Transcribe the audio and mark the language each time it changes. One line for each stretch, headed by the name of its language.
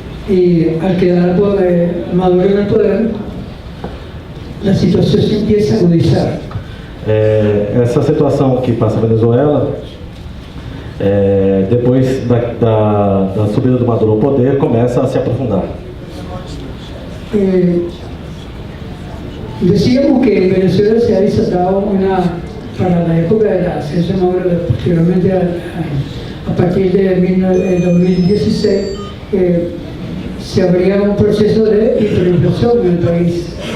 Spanish: Y al quedar Maduro en el poder, la situación se empieza a agudizar.
Portuguese: Essa situação que passa na Venezuela, depois da subida do Maduro ao poder, começa a se aprofundar.
Spanish: Decíamos que en Venezuela se ha desatado para la época del ascenso de Maduro, posteriormente a partir de 2016, se abría un proceso de hiperinflación en el país.